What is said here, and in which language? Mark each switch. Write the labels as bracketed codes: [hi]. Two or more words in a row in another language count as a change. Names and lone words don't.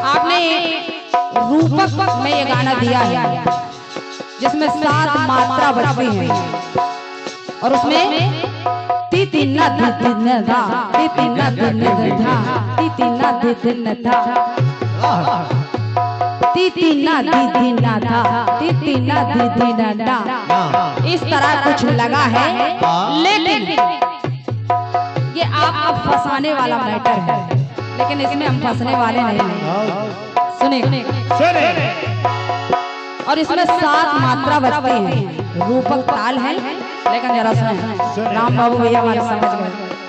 [hi] आपने रूपक में ये गाना दिया है जिसमें 7 मात्रा बजती हैं और उसमें ती तीन धा ती तीन धा ती तीन धा ती तीन धा ती तीन धा ती तीन धा इस तरह कुछ लगा है, लेकिन ये आपको फंसाने वाला मैटर है, लेकिन इसमें हम फंसने वाले नहीं हैं। सुने और इसमें 7 मात्रा बजती हैं, रूपक ताल है, लेकिन जरा सुने, राम बाबू भैया हमारे समझ गए।